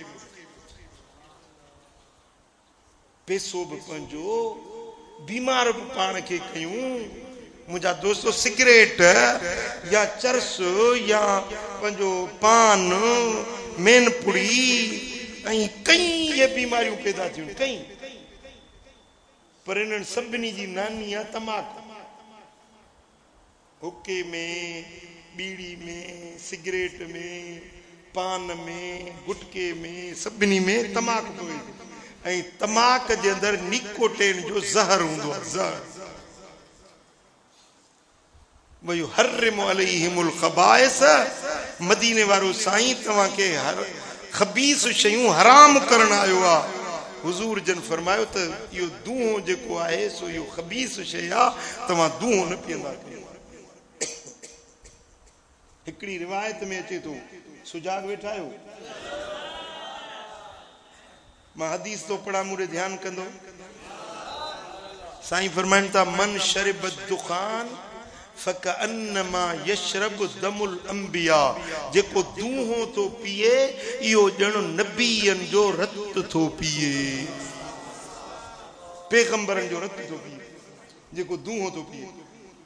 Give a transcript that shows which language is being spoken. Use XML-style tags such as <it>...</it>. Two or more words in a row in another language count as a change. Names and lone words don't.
<sd>पैसो बि पंहिंजो बीमार बि पाण खे कयूं मुंहिंजा दोस्तो सिगरेट या चरस या पंहिंजो पान मेनपुड़ी ऐं कई ये बीमारियूं पैदा थियूं कई पर इन्हनि सभिनी जी नानी आहे तमाकू हुक्के में बीड़ी में सिगरेट में पान में गुटके में सभिनी में तमाकू पवे ऐं तमाक जे अंदर निकोटिन जो ज़हर हूंदो आहे ज़हर</sd> <ar>ويحرم عليهم الخبائث</ar> <sd>मदीने वारो साईं तव्हां खे हर ख़बीस शयूं हराम करण आयो आहे हुजूर जन फरमायो त इहो दूहो जेको आहे सो इहो ख़बीस शइ आहे तव्हां दूहो न पीअंदा हिकड़ी रिवायत में अचे तो सुजाग वेठा आहियो मां हदीस तो पढ़ा मुरे ध्यान कंदो साईं फरमाइन था</sd> <ar>من شرب الدخان فكأنما يشرب دم الأنبياء</ar> <sd>जेको दूहो तो पिए इहो ॼण नबीयन जो रत तो पिए पैगंबरन जो रत तो पिए जेको दूहो तो पिए</sd>